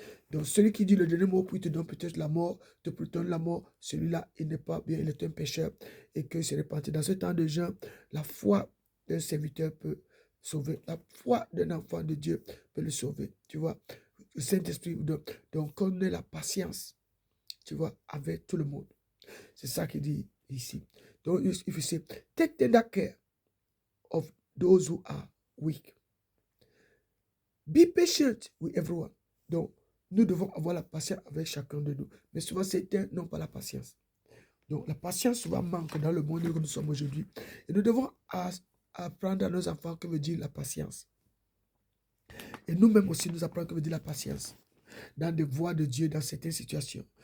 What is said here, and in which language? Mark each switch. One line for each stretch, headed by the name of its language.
French: Donc, celui qui dit le dernier mot, puis te donne peut-être la mort, te donne la mort, celui-là, il n'est pas bien, il est un pécheur et que c'est répandu. Dans ce temps de jeûne, la foi d'un serviteur peut sauver. La foi d'un enfant de Dieu peut le sauver. Tu vois, le Saint-Esprit, donc on ait la patience, tu vois, avec tout le monde. C'est ça qu'il dit ici.
English: Donc, if you say, take tender care of those who are weak. Be patient with everyone.
French: Donc, nous devons avoir la patience avec chacun de nous. Mais souvent, certains n'ont pas la patience. Donc, la patience souvent manque dans le monde où nous sommes aujourd'hui. Et nous devons apprendre à nos enfants que veut dire la patience. Et nous-mêmes aussi, nous apprenons que veut dire la patience. Dans des voies de Dieu, dans certaines situations.